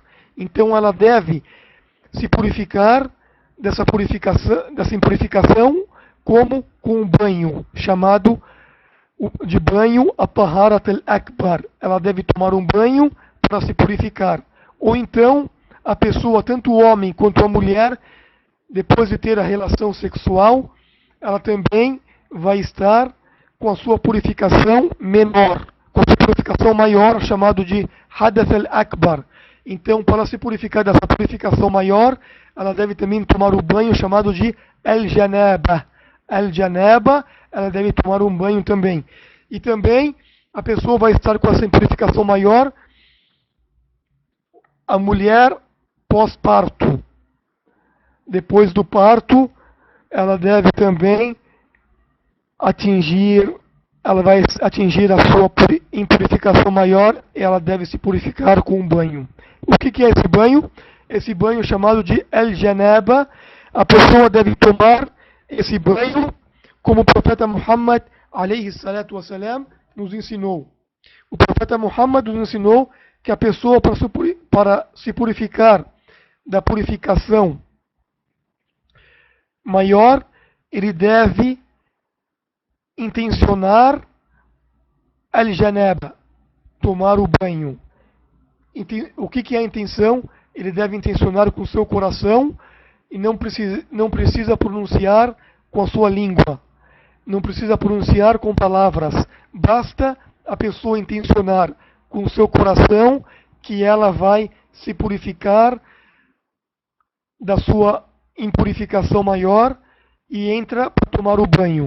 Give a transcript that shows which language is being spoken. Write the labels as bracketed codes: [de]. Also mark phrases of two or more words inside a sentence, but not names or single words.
[pt] Então ela deve se purificar dessa impurificação como com um banho, chamado de banho [ar] الطهارة الأكبر. [pt] Ela deve tomar um banho para se purificar. Ou então, a pessoa, tanto o homem quanto a mulher, depois de ter a relação sexual, ela também vai estar com a sua purificação menor, com a sua purificação maior, chamado de [ar] الحدث الأكبر. [pt] Então, para se purificar dessa purificação maior, ela deve também tomar o banho chamado de al-janaba. Al-janaba, ela deve tomar um banho também. E também, a pessoa vai estar com essa purificação maior, a mulher pós-parto. Depois do parto, ela deve também ela vai atingir a sua impurificação maior, ela deve se purificar com um banho. O que é esse banho? Esse banho chamado de al-janaba, a pessoa deve tomar esse banho como o profeta Muhammad [ar] عليه الصلاة والسلام [pt] nos ensinou. O profeta Muhammad nos ensinou que a pessoa, para se purificar da purificação maior, ele deve intencionar al-janaba, tomar o banho. O que é a intenção? Ele deve intencionar com o seu coração e não precisa pronunciar com a sua língua. Não precisa pronunciar com palavras. Basta a pessoa intencionar com o seu coração que ela vai se purificar da sua impurificação maior e entra para tomar o banho.